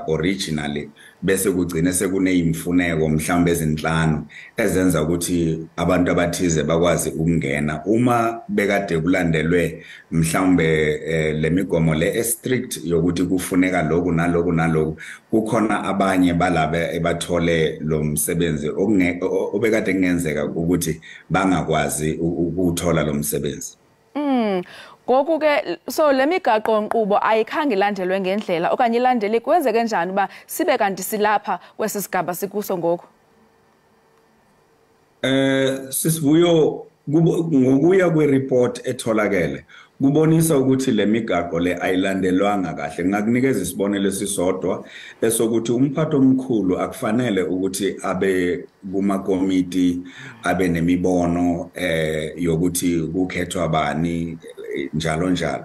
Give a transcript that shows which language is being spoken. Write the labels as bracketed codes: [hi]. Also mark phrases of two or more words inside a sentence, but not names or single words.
[zu] originally bese kugcina sekuneimfuneko mhlawumbe ezinhlanu ezenza ukuthi abantu abathize bakwazi ukungena uma bekade kulandelwe mhlawumbe lemigomo le strict yokuthi kufuneka lokhu nalokhu kukhona abanye balabe ebathole lo msebenzi obekade kungenzeka ukuthi bangakwazi ukuthola lo msebenzi. [xh] Ngoku ke so le migaqo nkqubo ayikhange ilandelwe ngendlela okanye ilandele kwenzeke njani uba sibe kanti silapha kwesi sigaba sikuso ngoku? [zu] Sisivuyo ngokuya kwe-report etholakele kubonisa ukuthi le migaqo le ayilandelwanga kahle. Ngakunikeza isibonelo sisodwa esokuthi umphathi omkhulu akufanele ukuthi abe kumakomiti abe nemibono yokuthi kukhethwa bani njalo njalo.